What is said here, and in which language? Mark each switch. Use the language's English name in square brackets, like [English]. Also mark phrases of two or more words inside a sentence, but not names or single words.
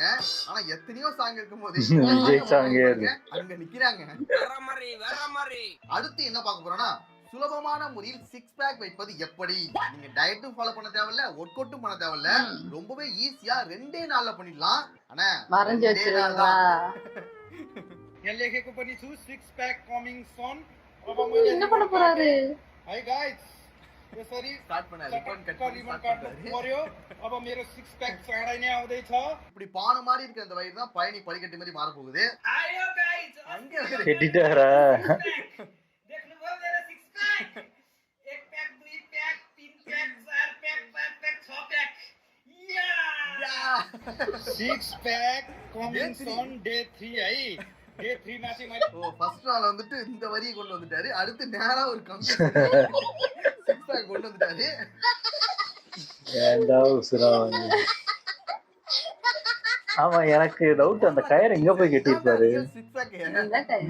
[Tamil] ஆனா எத்தனையோ சாங் இருக்கும்போது விஜய் சாங்கே அங்க நிக்கிறாங்க. அடுத்து என்ன பார்க்க போறோம்னா சுலபமான முறையில் 6 பேக் வைப்பது எப்படி. நீங்க டயட்டும் ஃபாலோ பண்ண தேவையில்ல, [English] work out [Tamil] பண்ண தேவையில்ல, ரொம்பவே ஈஸியா 2 நாள்ல பண்ணிடலாம். ஆனா வரைஞ்சு வச்சிருக்கீங்களா? [Nepali] लेखेको पनि छु 6 [English] pack coming soon. [Tamil] என்ன பண்ண போறாரு? [English] hi guys [Nepali] यसरी [Tamil] ஸ்டார்ட் பண்ணாரு. ரிப்பன் கட் பண்ணி [Nepali] रिबन [English] start [Nepali] काट्नु [Tamil] பண்ணாரு. [Nepali] पर्यो. अब मेरो 6 प्याक चाँडै नै आउँदै छ. [Tamil] இப்படி பானை மாதிரி இருக்கிற அந்த வயிறு தான் பழனி படிக்கட்டு மாதிரி மாற போகுது. [Nepali] आयो गाइस [Tamil] அங்க வருது. எடிட்டரா [Nepali] देख्नुभयो मेरो 6 प्याक. [English] 1 pack 2 pack 3 pack 4 pack 5 pack 6 pack. ya 6 pack coming soon day 3 है. [Nepali] डे 3 मा चाहिँ मैले [Tamil] ஓ ஃபர்ஸ்ட் நாள் வந்துட்டு இந்த வரியை கொண்டு வந்துட்டாரு. அடுத்து நேரா ஒரு கம்பி 6 பேக் கொண்டு வந்துட்டாரு. ஏன்டா உசுரா வந்து. ஆமா எனக்கு டவுட் அந்த கயிறு எங்க போய் கட்டிருப்பாரு? 6 பேக் இந்த கயிறு.